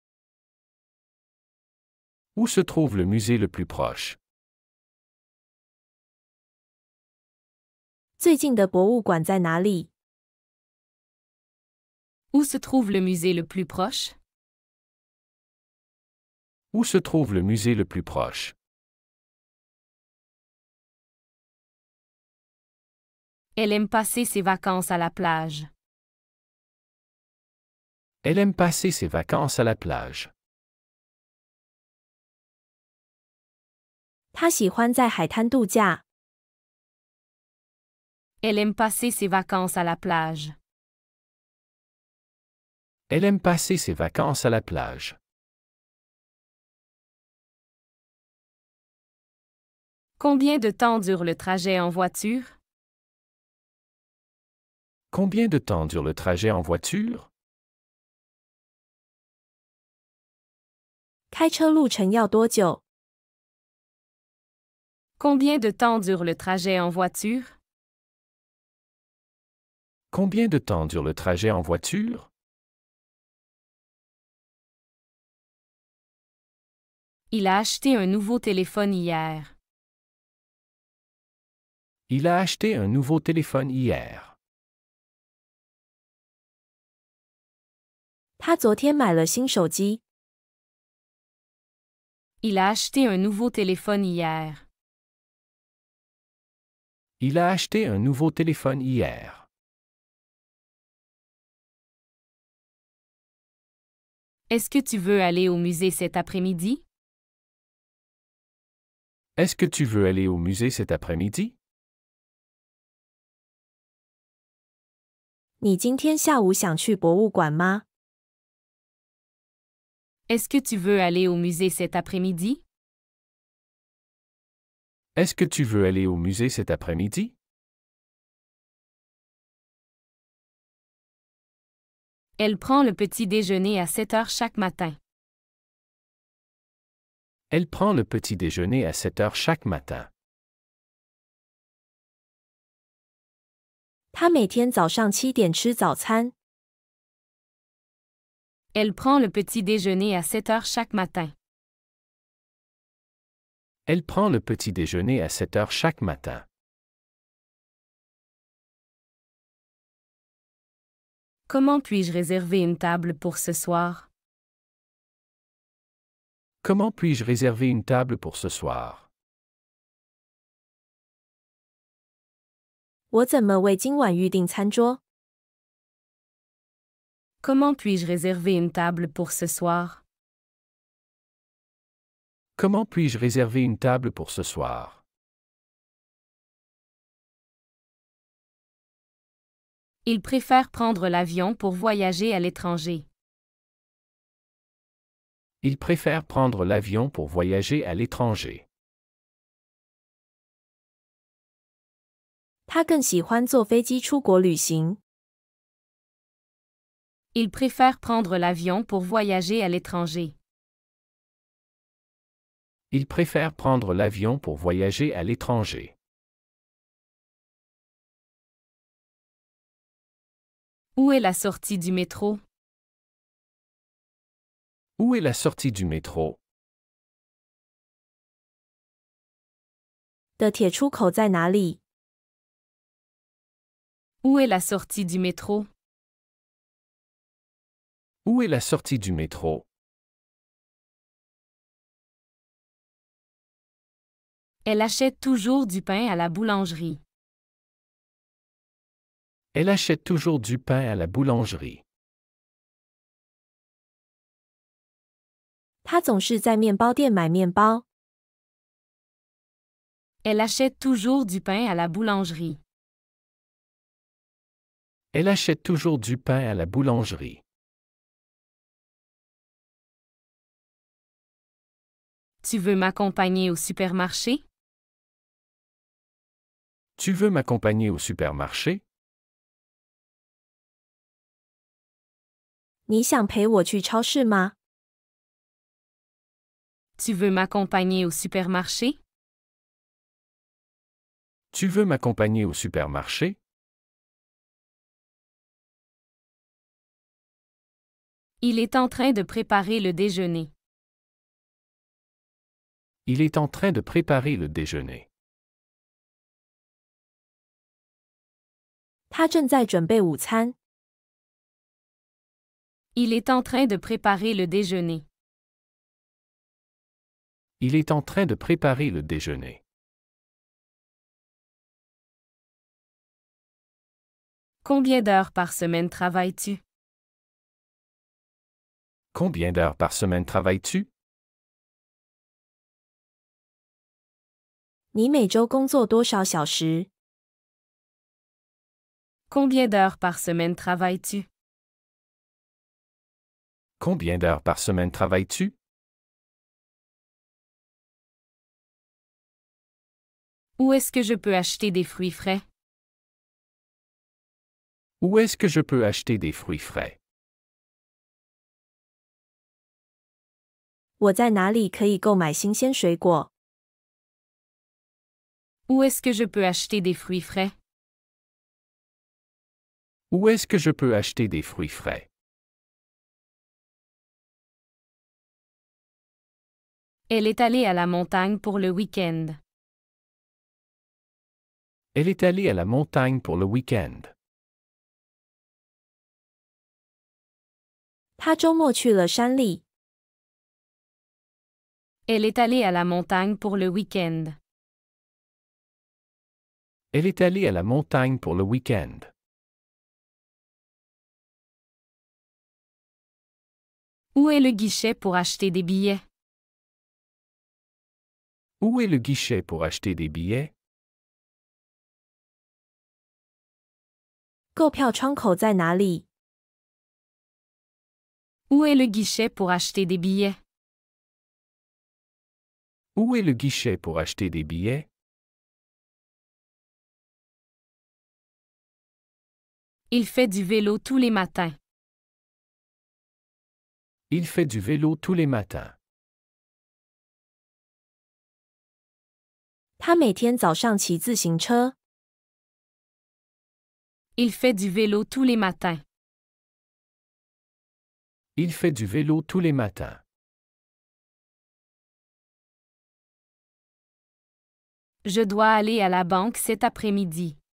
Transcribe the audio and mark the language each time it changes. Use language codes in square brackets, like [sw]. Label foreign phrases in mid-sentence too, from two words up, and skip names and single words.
[fr] Où se trouve le musée le plus proche? [zh] 最近的博物馆在哪里？ [fr] Où se trouve le musée le plus proche? Où se trouve le musée le plus proche? Elle aime passer ses vacances à la plage. Elle aime passer ses vacances à la plage. [zh] 他喜欢在海滩度假。 [fr] Elle aime passer ses vacances à la plage. Elle aime passer ses vacances à la plage. Combien de temps dure le trajet en voiture? Combien de temps dure le trajet en voiture? [zh] 开车路程要多久？ [fr] Combien de temps dure le trajet en voiture? Combien de temps dure le trajet en voiture? Il a acheté un nouveau téléphone hier. Il a acheté un nouveau téléphone hier. [zh] 他昨天买了新手机。 [fr] Il a acheté un nouveau téléphone hier. Il a acheté un nouveau téléphone hier. Est-ce que tu veux aller au musée cet après-midi? Est-ce que tu veux aller au musée cet après-midi? [zh] 你今天下午想去博物馆吗？ [fr] Est-ce que tu veux aller au musée cet après-midi? Est-ce que tu veux aller au musée cet après-midi? Elle prend le petit déjeuner à 7 heures chaque matin. Elle prend le petit déjeuner à 7 heures chaque matin. [zh] 他每天早上7点吃早餐。 [fr] Elle prend le petit déjeuner à 7 heures chaque matin. Elle prend le petit déjeuner à 7 heures chaque matin. Comment puis-je réserver une table pour ce soir? Comment puis-je réserver une table pour ce soir? [zh] 我怎么为今晚预订餐桌？ [fr] Comment puis-je réserver une table pour ce soir? Comment puis-je réserver une table pour ce soir? Il préfère prendre l'avion pour voyager à l'étranger. Il préfère prendre l'avion pour voyager à l'étranger. [zh] 他更喜欢坐飞机出国旅行。 [fr] Il préfère prendre l'avion pour voyager à l'étranger. Il préfère prendre l'avion pour voyager à l'étranger. Où est la sortie du métro? Où est la sortie du métro? [zh] 的铁出口在哪里？ [fr] Où est la sortie du métro? Où est la sortie du métro? Elle achète toujours du pain à la boulangerie. Elle achète toujours du pain à la boulangerie. [zh] 他总是在面包店买面包。 [fr] Elle achète toujours du pain à la boulangerie. Elle achète toujours du pain à la boulangerie. Tu veux m'accompagner au supermarché? Tu veux m'accompagner au supermarché? [zh] 你想陪我去超市吗？ [fr] Tu veux m'accompagner au supermarché? Tu veux m'accompagner au supermarché? Il est en train de préparer le déjeuner. Il est en train de préparer le déjeuner. [zh] 他正在准备午餐。 [fr] Il est en train de préparer le déjeuner. Il est en train de préparer le déjeuner. Combien d'heures par semaine travailles-tu? Combien d'heures par semaine travailles-tu? [zh] 你每周工作多少小时？ [fr] Combien d'heures par semaine travailles-tu? Combien d'heures par semaine travailles-tu? Où est-ce que je peux acheter des fruits frais? Où est-ce que je peux acheter des fruits frais? [zh] 我在哪里可以购买新鲜水果？ [fr] Où est-ce que je peux acheter des fruits frais? Où est-ce que je peux acheter des fruits frais? Elle est allée à la montagne pour le week-end. Elle est allée à la montagne pour le week-end. [zh] 他周末去了山里。 [fr] Elle est allée à la montagne pour le week-end. Elle est allée à la montagne pour le week-end. Où est le guichet pour acheter des billets? Où est le guichet pour acheter des billets? [zh] 购票窗口在哪里？ [fr] Où est le guichet pour acheter des billets? Où est le guichet pour acheter des billets? Il fait du vélo tous les matins. Il fait du vélo tous les matins. [zh] 他每天早上骑自行车。 [fr] Il fait du vélo tous les matins. Il fait du vélo tous les matins. Je dois aller à la banque cet après-midi.